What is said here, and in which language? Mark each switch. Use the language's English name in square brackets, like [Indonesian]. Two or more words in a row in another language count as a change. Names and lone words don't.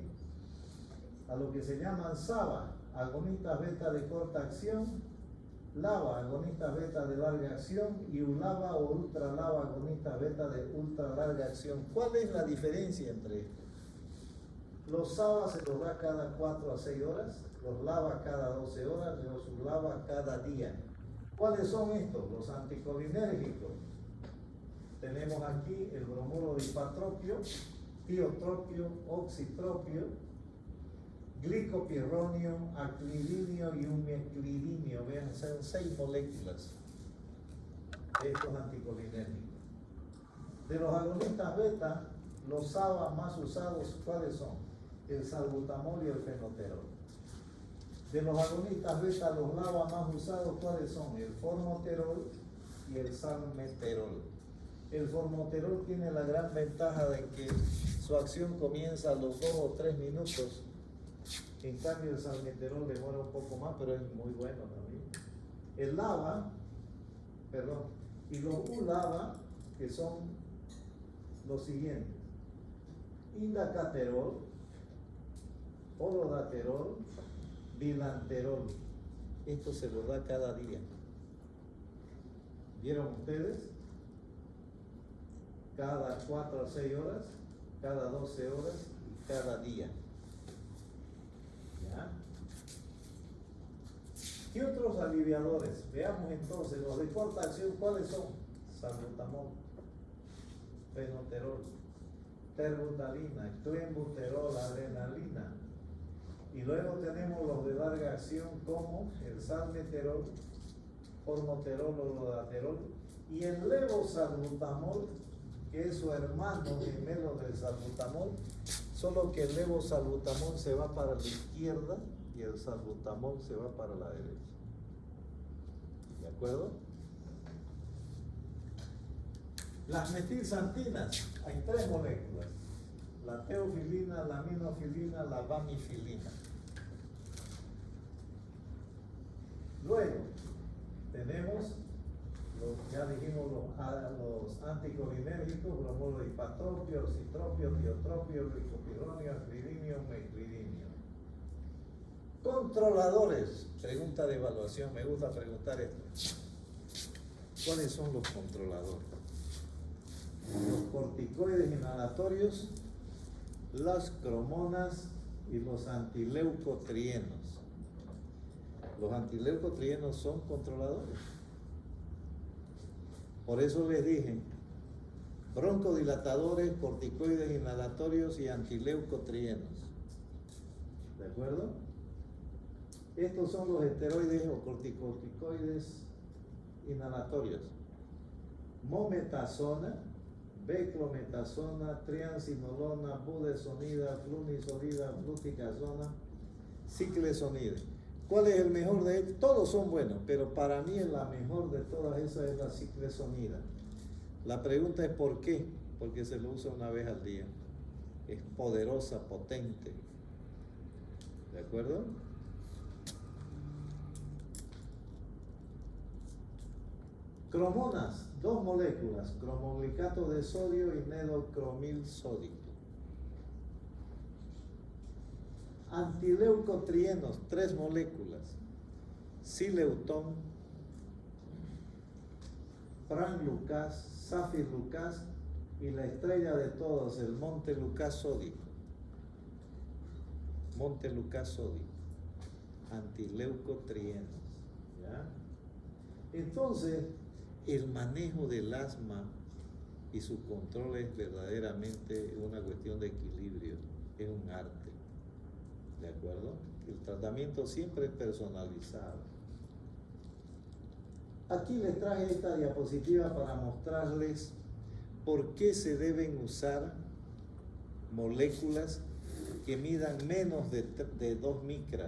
[Spanish] A lo que se llaman SABA, agonistas beta de corta acción, LABA, agonistas beta de larga acción, y ULABA o ultralaba, agonistas beta de ultra larga acción. ¿Cuál es la diferencia entre estos? Los SABA se los da cada 4 a 6 horas, los LABA cada 12 horas, los ULABA cada día. ¿Cuáles son estos? Los anticolinérgicos. Tenemos aquí el bromuro de hipatropio, tiotropio, oxitropio, glicopirronio, aclidinio y umeclidinio. Vean, son 6 moléculas de estos anticolinérgicos. De los agonistas beta, los SABA más usados, ¿cuáles son? El salbutamol y el fenoterol. De los agonistas beta, los LABA más usados, ¿cuáles son? El formoterol y el salmeterol. El formoterol tiene la gran ventaja de que su acción comienza a los 2 o 3 minutos. En cambio, el salmeterol demora un poco más, pero es muy bueno también. El LABA, y los ULABA, que son los siguientes: indacaterol, olodaterol, bilanterol. Esto se lo da cada día. ¿Vieron ustedes? Cada 4 a 6 horas, cada 12 horas y cada día. ¿Ya? ¿Qué otros aliviadores? Veamos entonces, los de corta acción, ¿cuáles son? Salbutamol, fenoterol, terbutalina, clenbuterol, adrenalina. Y luego tenemos los de larga acción como el salmeterol, formoterol, olodaterol y el levosalbutamol que es su hermano gemelo del salbutamol, solo que el levosalbutamol se va para la izquierda y el salbutamol se va para la derecha. ¿De acuerdo? Las metilxantinas, hay 3 moléculas: la teofilina, la aminofilina, la bamifilina. Luego tenemos, ya dijimos, los anticolinérgicos: bromuro de hipatropio, orcitropio, tiotropio, glicopidronio, acridinio, meclidinio. Controladores, pregunta de evaluación, me gusta preguntar esto. ¿Cuáles son los controladores? Los corticoides inhalatorios, las cromonas y los antileucotrienos. Los antileucotrienos son controladores. Por eso les dije, broncodilatadores, corticoides inhalatorios y antileucotrienos. ¿De acuerdo? Estos son los esteroides o corticoides inhalatorios: mometasona, beclometasona, triancinolona, budesonida, flunisolida, fluticasona, ciclesonida. ¿Cuál es el mejor de ellos? Todos son buenos, pero para mí la mejor de todas esas es la ciclesonida. La pregunta es ¿por qué? Porque se lo usa una vez al día. Es poderosa, potente. ¿De acuerdo? Cromonas, 2 moléculas: cromoglicato de sodio y nedocromil sódico. Antileucotrienos, 3 moléculas: sileutón, pranlucas, safirlucas y la estrella de todos, el montelukast sódico. Montelukast sódico, antileucotrienos. ¿Ya? Entonces, el manejo del asma y su control es verdaderamente una cuestión de equilibrio, es un arte. ¿De acuerdo? El tratamiento siempre es personalizado. Aquí les traje esta diapositiva para mostrarles por qué se deben usar moléculas que midan menos de 2 micras.